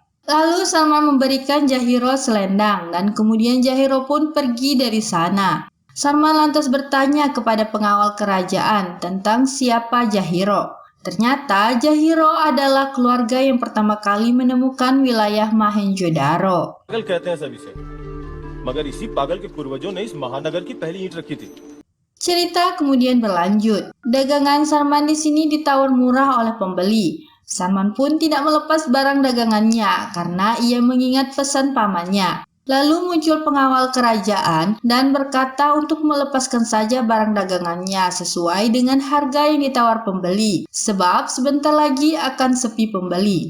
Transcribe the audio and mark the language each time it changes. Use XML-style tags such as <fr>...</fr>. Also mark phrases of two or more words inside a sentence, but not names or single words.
<id>Lalu Sarman memberikan Jahiro selendang dan kemudian Jahiro pun pergi dari sana. Sarman lantas bertanya kepada pengawal kerajaan tentang siapa Jahiro. Ternyata Jahiro adalah keluarga yang pertama kali menemukan wilayah Mohenjo-daro.</id> <hi>पागल कहते हैं सभी से मगर इसी पागल के पूर्वजों ने इस महानगर की पहली ईंट रखी थी।</hi> <id>Cerita kemudian berlanjut. Dagangan Sarman di sini ditawar murah oleh pembeli. Sarman pun tidak melepas barang dagangannya karena ia mengingat pesan pamannya. Lalu muncul pengawal kerajaan dan berkata untuk melepaskan saja barang dagangannya sesuai dengan harga yang ditawar pembeli, sebab sebentar lagi akan sepi pembeli.</id>